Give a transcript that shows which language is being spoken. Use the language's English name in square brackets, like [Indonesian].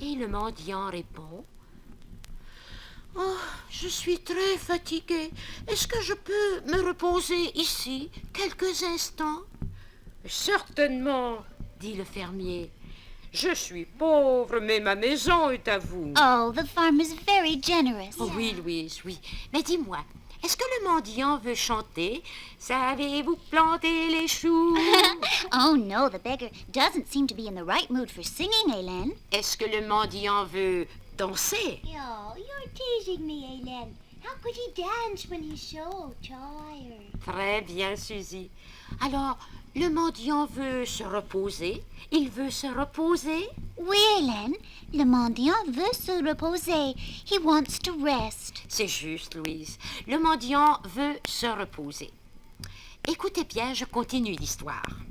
[French] Et le mendiant répond « Oh, je suis très fatigué. Est-ce que je peux me reposer ici quelques instants ?»« Certainement, dit le fermier. Je suis pauvre, mais ma maison est à vous. [English] Oh, the farmer's very generous. [French] Oh, oui, Louise, oui. Mais dis-moi, est-ce que le mendiant veut chanter? Savez-vous planter les choux? [English] Oh, no, the beggar doesn't seem to be in the right mood for singing, Hélène. [French] Est-ce que le mendiant veut danser? [English] Oh, you're teasing me, Hélène. How could he dance when he's so tired? [French] Très bien, Suzy. Alors, le mendiant veut se reposer? Il veut se reposer? Oui, Hélène, le mendiant veut se reposer. [English] He wants to rest. [French] C'est juste, Louise. Le mendiant veut se reposer. Écoutez bien, je continue l'histoire.